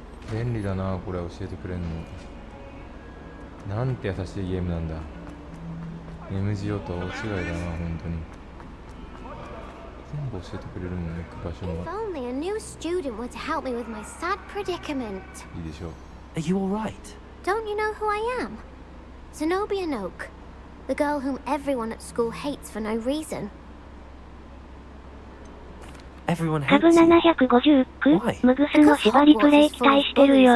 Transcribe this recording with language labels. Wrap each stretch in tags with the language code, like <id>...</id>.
<ja>便利だな、これ教えてくれんの。なんて優しいゲームなんだ。 MGO と大違いだな、本当に。全部教えてくれるもんね、行く場所</ja> <en>If</en> <ja>が。</ja> <en>only a new student were to help me with my sad predicament.</en> <ja>いいでしょう。</ja> <en>Are you alright? Don't you know who I am? Zenobia Noak, the girl whom everyone at school hates for no reason. Everyone 株 hates you.</en> <ja>759ムグスの縛りプレイ期待してるよ。</ja>